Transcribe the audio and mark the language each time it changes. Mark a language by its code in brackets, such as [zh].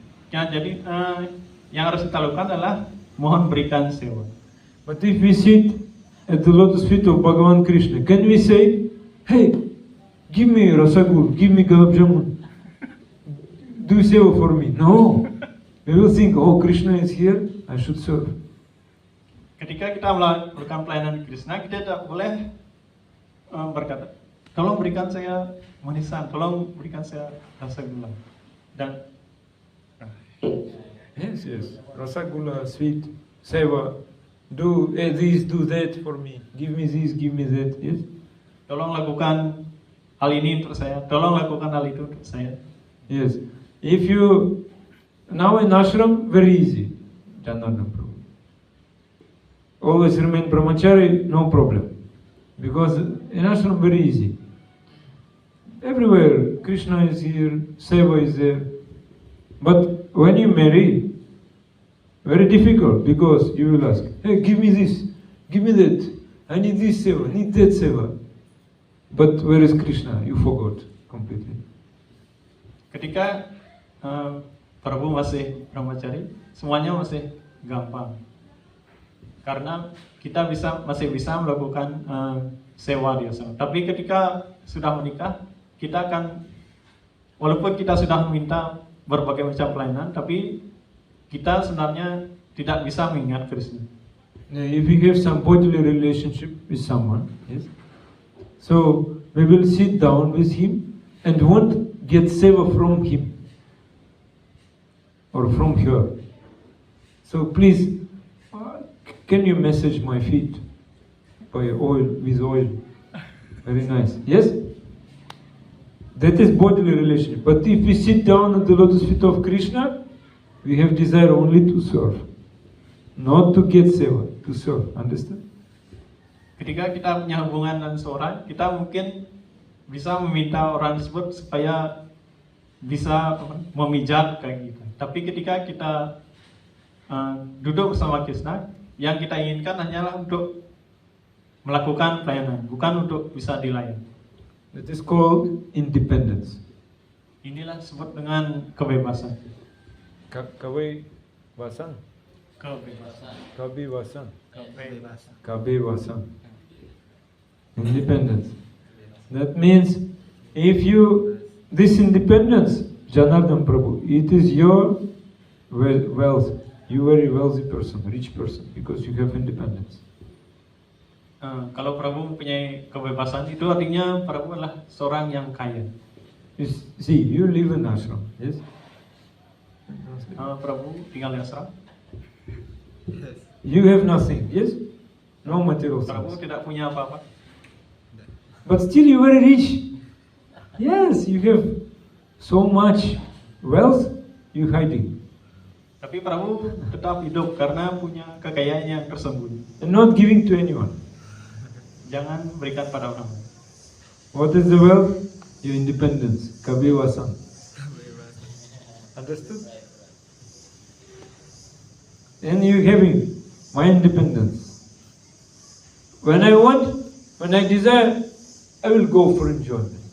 [id] Ya, jadi yang harus kita lakukan adalah mohon berikan sewa. [en] But if we sit at the lotus feet of Bhagavan Krishna, can we say, hey, give me rasagul, give me gulab jamun, do seva for me? No. We will think, oh, Krishna is here, I should serve. [id] Ketika kita melakukan pelayanan Krishna, kita tidak boleh berkata, tolong berikan saya manisan, tolong berikan saya rasa gula. Dan [en] Yes. Rasagula, sweet, seva, do this, do that for me. Give me this, give me that. Yes. [id] tolong lakukan hal ini untuk saya, tolong lakukan hal itu untuk saya. [en] Yes. If you now in ashram, very easy. Janardana Prabhu. Always remain brahmachari, no problem. Because in ashram very easy. Everywhere Krishna is here, Seva is there. But when you marry, very difficult, because you will ask, hey, give me this, give me that. I need this Seva, I need that Seva. But where is Krishna? You forgot completely. [id] Ketika Prabu masih brahmachari, semuanya masih gampang. Karena kita masih bisa melakukan sewa di asrama. Tapi ketika sudah menikah, kita akan, walaupun kita sudah meminta berbagai macam pelayanan, tapi kita sebenarnya tidak bisa mengingat Krishna. [en] Now, if we have some bodily relationship with someone, yes, so we will sit down with him and won't get seva from him or from her. So please, can you massage my feet by oil, with oil? Very nice. Yes? That is bodily relationship. But if we sit down at the lotus feet of Krishna, we have desire only to serve. Not to get seva, to serve. Understand? [id] Ketika kita punya hubungan dengan seorang, kita mungkin bisa meminta orang tersebut supaya bisa memijat kayak gitu. Tapi ketika kita duduk bersama Krishna, yang kita inginkan hanyalah untuk melakukan pelayanan, bukan untuk bisa dilayani. [en] That is called independence. [id] Inilah disebut dengan kebebasan. Kebebasan. Kebebasan. Kebebasan. Kebebasan. Kebebasan. Independence. [en] That means if you, this independence, Janardhan Prabhu, it is your wealth. You are a wealthy person, rich person, because you have independence. [id] Kalau Prabu mempunyai kebebasan, itu artinya Prabu adalah seorang yang kaya. [en] See, you live in ashram, yes? [id] Prabu tinggal di asram. [en] You have nothing, yes? No material [id] Prabu [en] things. [id] tidak punya apa-apa. [en] But still you are very rich. Yes, you have so much wealth, you hiding. [id] Tapi Prabu tetap hidup karena punya kekayaan yang tersembunyi. [en] And not giving to anyone. [id] Jangan berikan pada orang. [en] What is the wealth? Your independence. Kabevasan. Understood? And you having my independence. When I want, when I desire, I will go for enjoyment.